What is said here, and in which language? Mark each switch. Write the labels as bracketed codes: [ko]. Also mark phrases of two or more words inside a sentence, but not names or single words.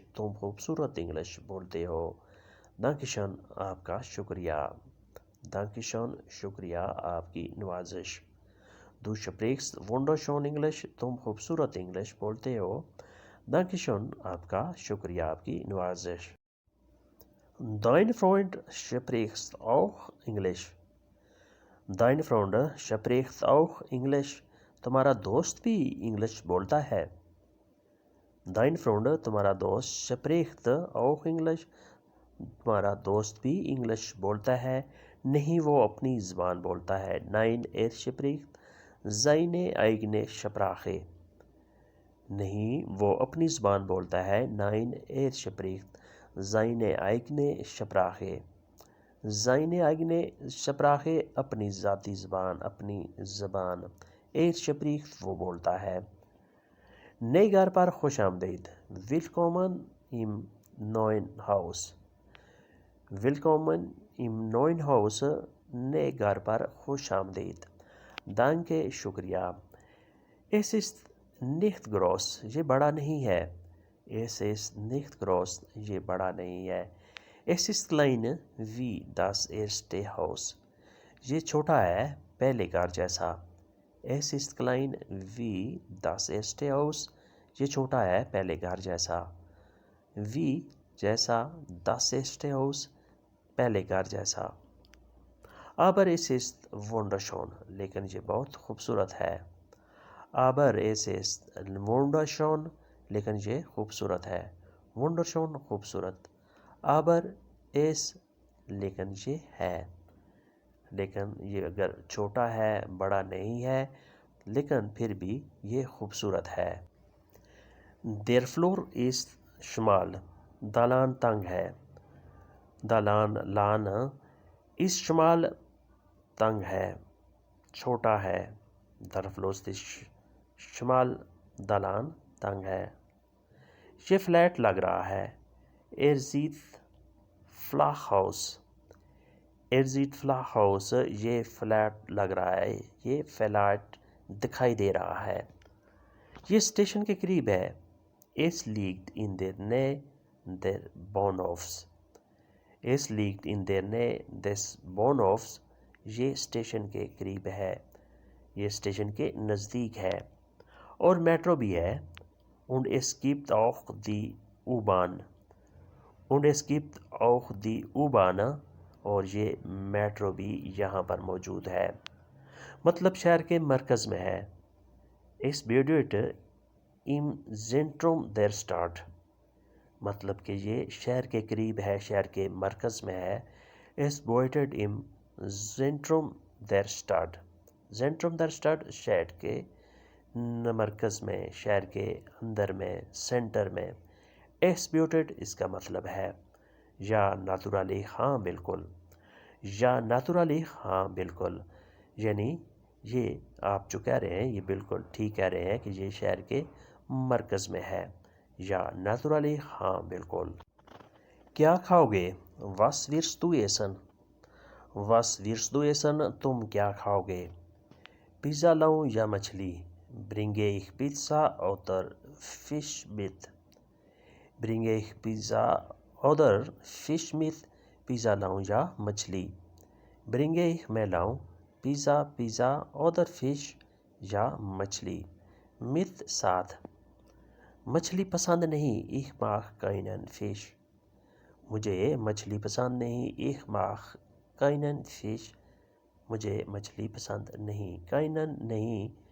[ur] تم خوبصورت انگلش بولتے ہو۔ Dankeschön، آپ کا شکریہ۔ Dankeschön، شکریہ، آپ کی نوازش۔ [de] Du sprichst wunderschön English۔ [ur] تم خوبصورت انگلش بولتے ہو۔ Dankeschön، آپ کا شکریہ، آپ کی نوازش۔ [de] Dein Freund spricht auch Englisch۔ Dein Freund spricht auch English۔ [ur] تمہارا دوست بھی انگلش بولتا ہے۔ [de] Dein Freund، [ur] تمہارا دوست [de] spricht auch English۔ [ur] تمہارا دوست بھی انگلش بولتا ہے۔ نہیں، وہ اپنی زبان بولتا ہے۔ [de] Nein، spricht seine eigene Sprache۔ [ur] نہیں، وہ اپنی زبان بولتا ہے۔ [de] Nein، spricht seine eigene Sprache۔ seine eigene Sprache، [ur] اپنی ذاتی زبان، اپنی زبان۔ spricht، وہ بولتا ہے۔ نئے گھر پر خوش آمدید۔ [de] Willkommen im neuen Haus۔ Willkommen im neuen Haus، [ur] نئے گھر پر خوش آمدید۔ [de] Danke، شکریہ۔ Es ist nicht groß، [ur] یہ بڑا نہیں ہے۔ [de] Es ist nicht groß، [ur] یہ بڑا نہیں ہے۔ [de] Es ist klein wie das erste Haus۔ [ur] یہ چھوٹا ہے پہلے گھر جیسا۔ [de] Es ist klein wie das erste Haus۔ [ur] یہ چھوٹا ہے پہلے گھر جیسا۔ [de] Wie جیسا، das erste Haus [ur] پہلے گھر جیسا۔ [de] Aber es ist wunderschön، [ur] لیکن یہ بہت خوبصورت ہے۔ [de] Aber es ist wunderschön، [ur] لیکن یہ خوبصورت ہے۔ [de] wunderschön، خوبصورت۔ Aber es، [ur] لیکن یہ ہے۔ لیکن یہ اگر چھوٹا ہے، بڑا نہیں ہے، لیکن پھر بھی یہ خوبصورت ہے۔ [de] Der Flur ist schmal۔ [ur] دالان تنگ ہے۔ دالان لان [de] ist schmal، [ur] تنگ ہے، چھوٹا ہے۔ [de] Der Flur ist schmal، [ur] دالان تنگ ہے۔ یہ فلیٹ لگ رہا ہے۔ [de] sieht flach aus۔ sieht flach aus، [ur] یہ فلیٹ لگ رہا ہے، یہ فلیٹ دکھائی دے رہا ہے۔ یہ اسٹیشن کے قریب ہے۔ [de] Es liegt in der Nähe der Bahnhofs۔ Es liegt in der Nähe des Bahnhofs، [ur] یہ اسٹیشن کے قریب ہے، یہ اسٹیشن کے نزدیک ہے۔ اور میٹرو بھی ہے۔ [de] Und es gibt auch die U-Bahn۔ Und es gibt auch die U-Bahn، [ur] اور یہ میٹرو بھی یہاں پر موجود ہے۔ مطلب شہر کے مرکز میں ہے۔ [de] Es befindet im Zentrum der Stadt۔ [ur] مطلب کہ یہ شہر کے قریب ہے، شہر کے مرکز میں ہے۔ [de] Es befindet im Zentrum der Stadt۔ Zentrum der Stadt، [ur] شہر کے مرکز میں، شہر کے اندر میں، سینٹر میں۔ [de] Es befindet، [ur] اس کا مطلب ہے [de] ja natürlich, [ur] ہاں بالکل، [de] ja natürlich, [ur] ہاں بالکل، یعنی یہ آپ جو کہہ رہے ہیں یہ بالکل ٹھیک کہہ رہے ہیں کہ یہ شہر کے مرکز میں ہے، [de] ja natürlich, [ur] ہاں بالکل۔ کیا کھاؤ گے؟ [de] Was wirst du essen؟ Was wirst du essen، [ur] تم کیا کھاؤ گے؟ پیزا لاؤں یا مچھلی؟ [de] Bringe ich Pizza oder Fisch mit؟ Bringe ich Pizza oder Fisch mit، [ur] پیزا لاؤں یا مچھلی؟ برنگے میں لاؤں پیزا پیزا [de] oder Fisch [ur] یا مچھلی مت ساتھ مچھلی پسند نہیں [de] ich mag keinen Fisch [ur] مجھے مچھلی پسند نہیں [de] ich mag keinen Fisch [ur] مجھے مچھلی پسند نہیں keinen نہیں